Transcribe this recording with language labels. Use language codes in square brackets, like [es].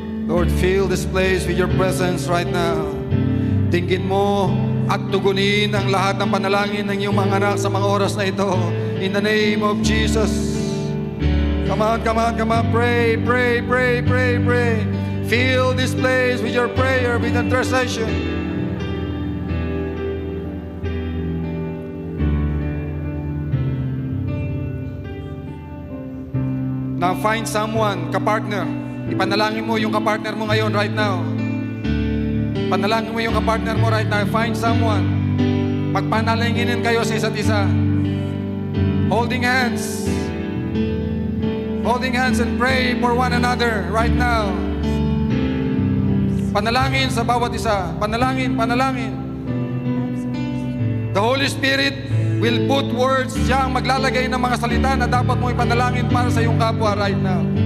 [en] Lord, fill this place with your presence right now. [tl] Tingin mo at tugunin ang lahat ng panalangin ng iyong mga anak sa mga oras na ito. [en] In the name of Jesus. Come on, come on, come on. Pray, pray, pray, pray, pray. Fill this place with your prayer, with intercession. Now find someone, kapartner. [tl] Ipanalangin mo yung kapartner mo ngayon [en] right now. [tl] Panalangin mo yung kapartner mo right now. [en] Find someone. [tl] Magpanalanginin kayo sa isa't isa. [en] Holding hands. Holding hands and pray for one another right now. [tl] Panalangin sa bawat isa. Panalangin, panalangin. [en] The Holy Spirit will put words. [tl] Siya ang maglalagay ng mga salita na dapat mo ipanalangin para sa iyong kapwa [en] right now.